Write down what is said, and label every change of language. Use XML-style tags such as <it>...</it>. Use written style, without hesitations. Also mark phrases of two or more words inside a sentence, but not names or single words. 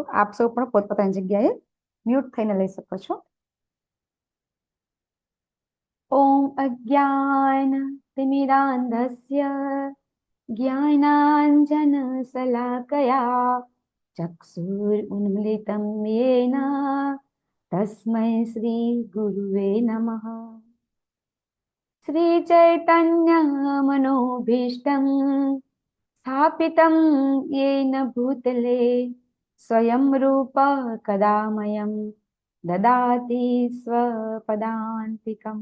<gu>આપ સૌ પણ પોતપોતાની જગ્યાએ મ્યુટ થઈને લઈ શકો છો.</gu> <sa>ઓમ અજ્ઞાન તિમિરાંધસ્ય જ્ઞાનાંજનશલાકયા ચક્ષુરુન્મિલિतं येन तस्मै श्रीगुरुवे नमः। श्रीचैतन्यमनोभीष्टं स्थापितं येन भूतले स्वयं रूप कदा मह्यं ददाति स्वपदान्तिकम्।</sa>